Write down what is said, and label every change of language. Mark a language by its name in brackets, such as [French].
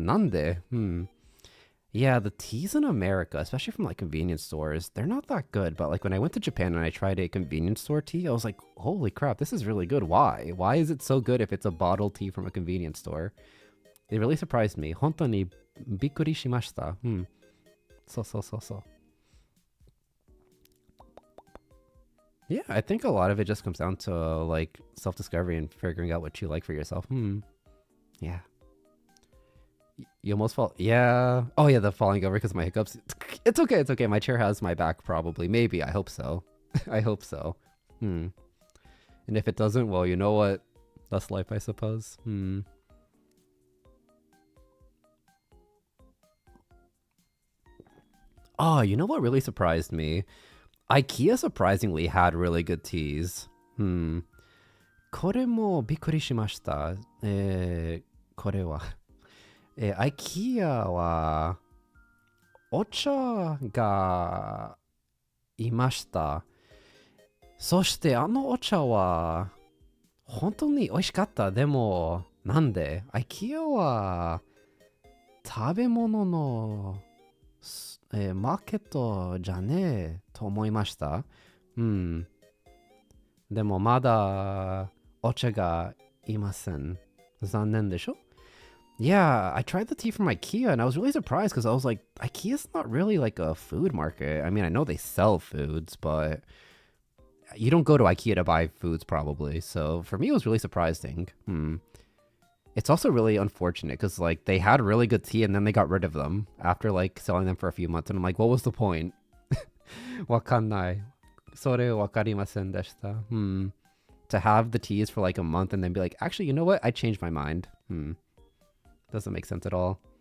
[Japanese] なんで [English] Yeah, the teas in America, especially from like convenience stores, they're not that good. But like when I went to Japan and I tried a convenience store tea, I was like, holy crap, this is really good. Why? Why is it so good if it's a bottled tea from a convenience store? It really surprised me. [Japanese] 本当にびっくりしました。そう。 [English] Yeah, I think a lot of it just comes down to like self-discovery and figuring out what you like for yourself. Yeah. You almost fall. Yeah. Oh yeah, the falling over because of my hiccups. It's okay. My chair has my back probably. Maybe. I hope so. I hope so. And if it doesn't, well, you know what? That's life, I suppose. Oh, you know what really surprised me? IKEA surprisingly had really good teas. [Japanese] これもびっくりしました。これは。 IKEA はお茶がいました。そしてあのお茶は本当に美味しかった。でもなんで IKEA は食べ物の、マーケットじゃねえと思いました。でもまだお茶がいません。残念でしょ？ [English] Yeah, I tried the tea from IKEA and I was really surprised because I was like, IKEA's not really like a food market. I mean, I know they sell foods, but you don't go to IKEA to buy foods probably. So for me, it was really surprising. It's also really unfortunate because like they had really good tea and then they got rid of them after like selling them for a few months. And I'm like, what was the point? [Japanese] わかんない。それわかりませんでした。 [English] To have the teas for like a month and then be like, actually, you know what? I changed my mind. Doesn't make sense at all.